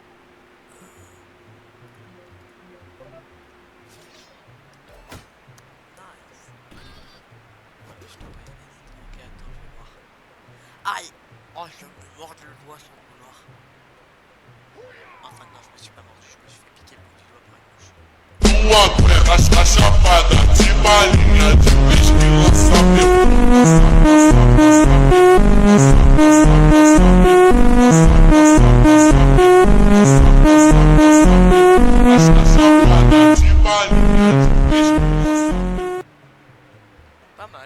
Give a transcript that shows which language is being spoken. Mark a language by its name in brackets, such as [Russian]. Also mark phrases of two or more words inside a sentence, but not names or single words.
[French] Nice. Je dois pas y aller. Ok, attends, je vais voir. Aïe! Oh, je me mords le doigt sans vouloir. Enfin, non, je me suis pas mordu, je me suis fait piquer le bout du doigt par une mouche. [Portuguese] Tua terra está chapada de balinha de whisky, [French] Pas mal.